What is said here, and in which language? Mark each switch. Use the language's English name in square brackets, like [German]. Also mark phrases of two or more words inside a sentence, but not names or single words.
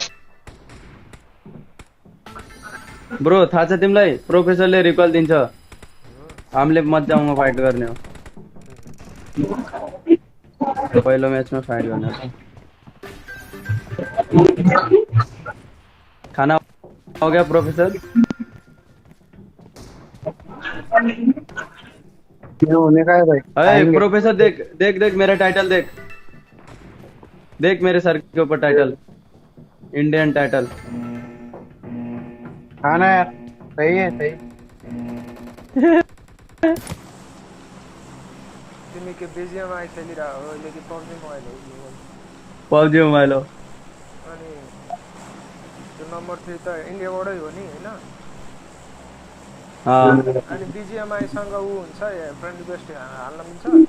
[Nepali] ब्रो थाहा छ तिमीलाई प्रोफेसरले रिकल दिन्छ हामीले मजामा फाइट गर्ने हो पहिलो म्याचमा फाइट गर्ने हो [Hindi] खाना हो गया [Nepali] प्रोफेसर [Hindi] होने का है भाई अरे प्रोफेसर देख मेरा टाइटल देख मेरे सर के ऊपर टाइटल [English] Indian title [Hindi] हाँ ना यार सही है सही [Nepali] तिमी के बीजीएम आई खेलिरा हो लेकिन पब्जी मोबाइल हो पब्जी मोबाइल हो अनि त्यो नम्बर 3 त इन्डियाबाटै हो नि हैन अनि बीजीएमआई सँग उ हुन्छ [English] friend request [Nepali] हाल्न मिल्छ